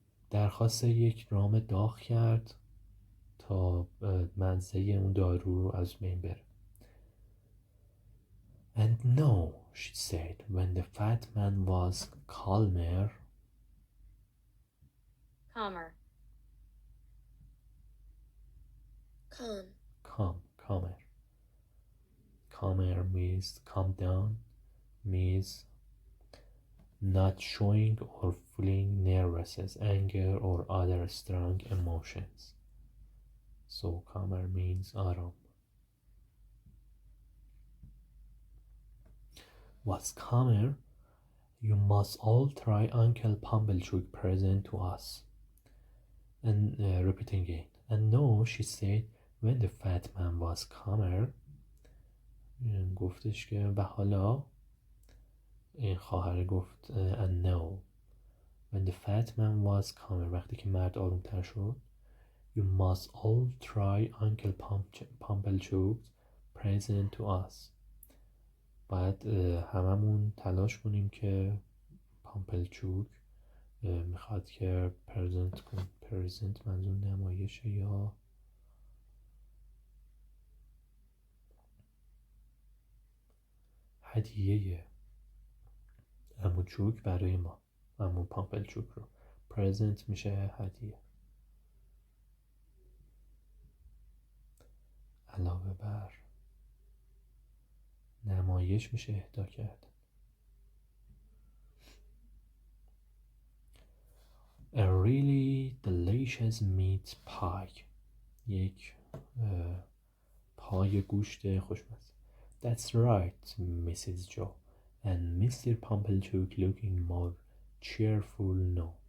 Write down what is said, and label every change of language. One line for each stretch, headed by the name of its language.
Persian: درخواست یک رام داغ کرد تا مزه اون دارو رو از بین بره.
English: And no, she said, when the fat man was calmer. Calmer. Calmer. Calmer means calm down, means not showing or feeling nervousness, anger or other strong emotions. So calmer means آرام. What's calmer? You must all try Uncle Pumblechook present to us. And repeating again. And no, she said, when the fat man was calmer.
Persian: گفتش که و حالا این خواهر گفت
English: and no. When the fat man was calmer,
Persian: وقتی که مرد آرومتر شد.
English: You must all try Uncle Pumblechook present to us.
Persian: باید هممون تلاش کنیم که پامپلچوک میخواد که پرزنت کن. پرزنت منظور نمایشه یا هدیه عمو چوک برای ما. عمو پامپلچوک رو پرزنت میشه هدیه، علاوه بر نمایش میشه اهدا کردن.
English: A really delicious meat pie.
Persian: یک پای گوشت خوشمزه.
English: That's right, Mrs. Joe. And Mr. Pumblechook looking more cheerful now.